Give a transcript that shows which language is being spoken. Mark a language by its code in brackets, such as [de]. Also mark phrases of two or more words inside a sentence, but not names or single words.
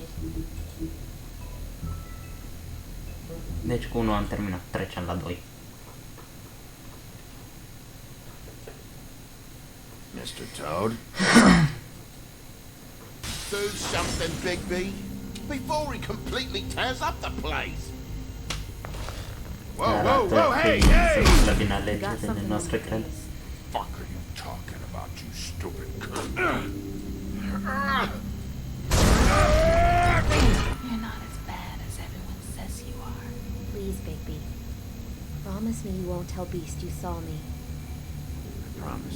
[ro] Deci cu 1 am terminat, trecem la 2. [en] Mr. Toad? Do something, Bigby, before he completely tears up the place. Whoa, whoa, whoa, hey, hey! [ro] La din alegerile noastre, cred. [en] Fuck are you talking about, you stupid cunt? You're not as bad as everyone says you are. Please, Bigby. Promise me you won't tell Beast you saw me. I promise.